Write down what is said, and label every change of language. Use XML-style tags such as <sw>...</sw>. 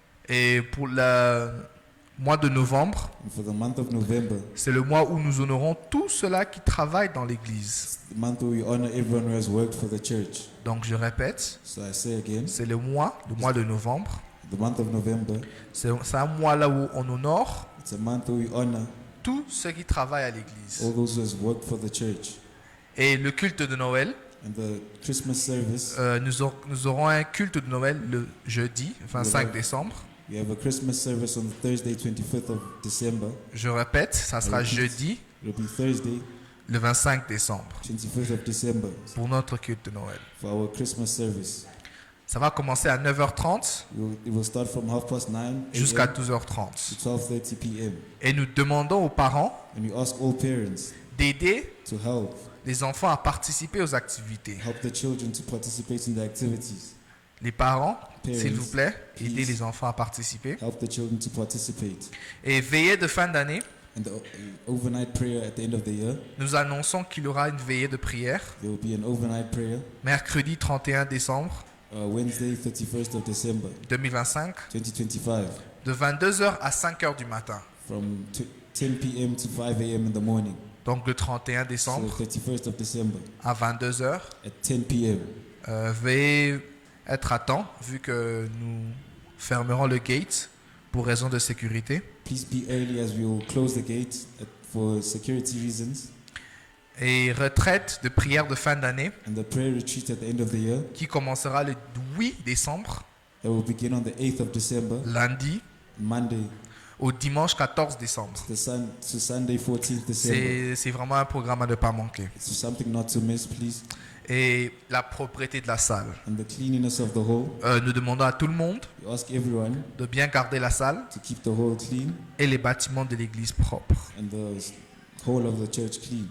<fr>Et pour le mois de novembre,</fr> <en>And for the month of November,</en> <fr>c'est le mois où nous honorons tous ceux-là qui travaillent dans l'église.</fr> <en>the month where we honor everyone who has worked for the church.</en> <fr>Donc je répète,</fr> <en>So I say again,</en> <fr>c'est le mois de novembre.</fr> <en>the month of November,</en> <fr>C'est un mois là où on honore</fr> <en>it's a month where we honor</en> <fr>tous ceux qui travaillent à l'église.</fr> <en>all those who has worked for the church.</en> <fr>Et le culte de Noël,</fr> <en>And the Christmas service,</en> <fr>nous aurons un culte de Noël le jeudi 25 décembre.</fr> <en>we have a Christmas service on Thursday, 25th of December.</en> <fr>Je répète, ça sera jeudi</fr> <en>It'll be Thursday,</en> <fr>le 25 décembre</fr> <en>25th of December,</en> <fr>pour notre culte de Noël.</fr> <en>for our Christmas service.</en> <fr>Ça va commencer à 9h30</fr> <en>It will start from 9:30</en> <fr>jusqu'à</fr> <en>a.m.</en> <fr>12h30.</fr> <en>to 12:30 p.m.</en> <fr>Et nous demandons aux parents</fr> <en>And we ask all parents</en> <fr>d'aider</fr> <en>to help</en> <fr>les enfants à participer aux activités.</fr> <en>the children to participate in the activities.</en> <fr>Les parents,</fr> <en>Parents,</en> <fr>s'il vous plaît, aidez</fr> <en>please.</en> <fr>les enfants à participer.</fr> <en>Help the children to participate.</en> <fr>Et veillée de fin d'année,</fr> <en>And the overnight prayer at the end of the year,</en> <fr>nous annonçons qu'il y aura une veillée de prière</fr> <en>there will be an overnight prayer,</en> <fr>mercredi 31 décembre</fr> <en>Wednesday, 31st of December,</en> <fr>2025</fr> <en>2025,</en> <fr>de 22h à 5h du matin.</fr> <en>from 10 p.m. to 5 a.m. in the morning.</en> <fr>Donc le 31</fr> <en>So</en> <fr>décembre</fr> <en>31st of December</en> <fr>à 22h.</fr> <en>at 10 p.m.</en> <fr>Veuillez être à temps vu que nous fermerons le gate pour raison de sécurité.</fr> <en>Please be early as we will close the gate for security reasons.</en> <fr>Et retraite de prière de fin d'année</fr> <en>And the prayer retreat at the end of the year</en> <fr>qui commencera le 8 décembre,</fr> <en>that will begin on the 8th of December,</en> <fr>lundi,</fr> <en>Monday</en> <fr>au dimanche 14 décembre.</fr> <en>to Sunday, 14th December.</en> <fr>C'est vraiment un programme à ne pas manquer.</fr> <en>It's something not to miss, please.</en> <fr>Et la propreté de la salle.</fr> <en>And the cleanliness of the hall.</en> <fr>Nous demandons à tout le monde</fr> <en>We ask everyone</en> <fr>de bien garder la salle</fr> <en>to keep the hall clean</en> <fr>et les bâtiments de l'église propres.</fr> <en>and the whole of the church clean.</en>